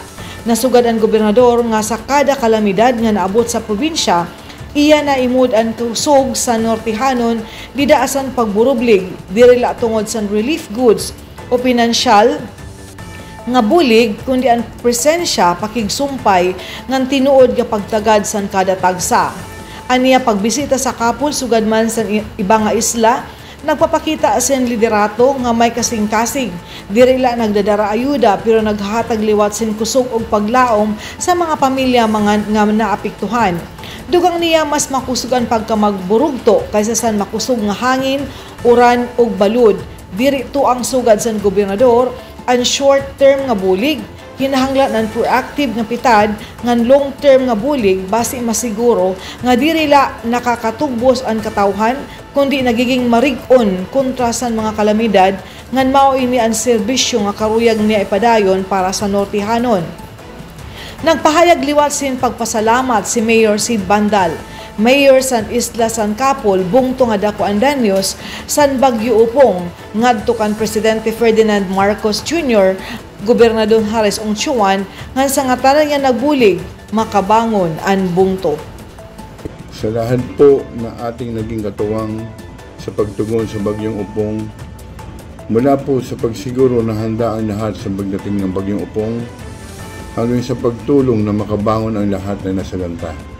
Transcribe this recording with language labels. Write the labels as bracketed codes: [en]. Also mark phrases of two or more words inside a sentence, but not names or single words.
[war] Nasugad ang gobernador nga sa kada kalamidad nga naabot sa probinsya, iya na imod ang kusog sa Nortehanon didaasan pagburublig dirila tungod sa relief goods o pinansyal nga bulig kundi ang presensya pakigsumpay ngan tinuod nga pagtagad san kada tagsa. Aniya pagbisita sa Capul sugad man sa iba nga isla, nagpapakita sin liderato nga may kasing-kasing. Dirila nagdadara ayuda pero naghahatag liwat sin kusog og paglaom sa mga pamilya nga naapektuhan. Dugang niya mas makusugan pagka magburugto kaysa san makusog nga hangin, uran ug balud. Diri to ang sugad sa gobernador ang short-term nga bulig, kinahanglan ang proactive nga pitad ngan long-term nga bulig base masiguro nga dirila nakakatugbos ang katawhan kundi nagiging marig-on kontra sa mga kalamidad ngan mao ini ang serbisyo nga karuyag niya ipadayon para sa Nortehanon. Nagpahayag liwat sin pagpasalamat si Mayor Sid Bandal, Mayor San Isla San Capul, bungto nga dako ang danyos san bagyo Opong ngadto kan Presidente Ferdinand Marcos Jr., Gobernador Harris Ongchuan nga sa ngatanan nga nagbulig makabangon ang bungto. [tl] Sa lahat po na ating naging katuwang sa pagtugon sa bagyong Opong, mula po sa pagsiguro na handa ang lahat sa pagdating ng bagyong Opong hanggang sa pagtulong na makabangon ang lahat na nasalanta.